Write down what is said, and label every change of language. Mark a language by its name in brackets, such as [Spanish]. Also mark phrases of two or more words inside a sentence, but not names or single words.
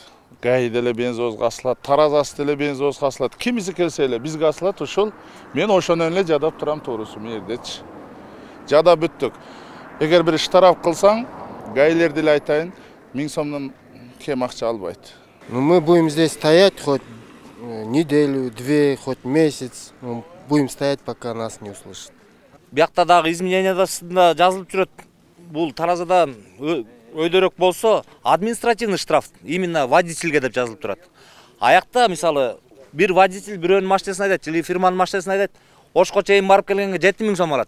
[Kyrgyz] Гай деле бензовозго асылат, таразасы деле бензовозго асылат. Кимиси келсе эле бизге асылат, ошол мен ошону эле жадап турам туурусу мээрдечи. Жадап бүттүк. Эгер бир штраф кылсаң, гайлер деле айтайын, 1000 сомдон кем акча албайт. [Russian] Мы будем здесь стоять хоть неделю, две, хоть месяц. Будем стоять, пока нас не услышат. [Kyrgyz] Биякта дагы изменениясында жазылып жүрөт. Бул таразадан өйдөрөк болсо [Russian] административный штраф [Kyrgyz] именно водительге деп жазылып турат. Аякта мисалы бир водитель бирөөнүн машинасына айдайт, или фирманын машинасына айдайт, Ошко чейин барып келгенге 7000 сом алат.